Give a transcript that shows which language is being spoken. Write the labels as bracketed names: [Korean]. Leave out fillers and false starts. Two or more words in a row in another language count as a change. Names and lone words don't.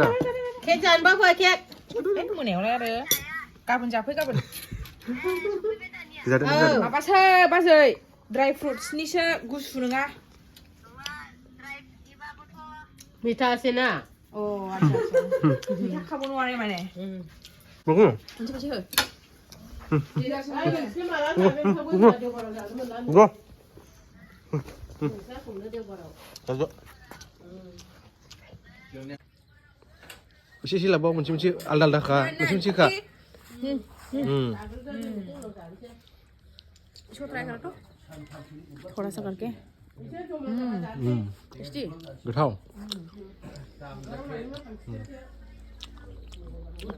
[Bodo] केक जानोबा फै केक मोनायावलाय आरो गाबोन जाफै गाबोन माबासो बाजै ड्राइ फ्रुट्सनिसो गुसु नङा मिठासो ना अ [Hindi] आच्छा मिठा [Bodo] खाबो नङा माने मोनसे मोनसे हो एसे लाबाव मोनसे आलदा आलदाखा मोनसे खा [Hindi] इसको ट्राई करो तो थोड़ा सा करके टेस्टी [Bodo] गोथाव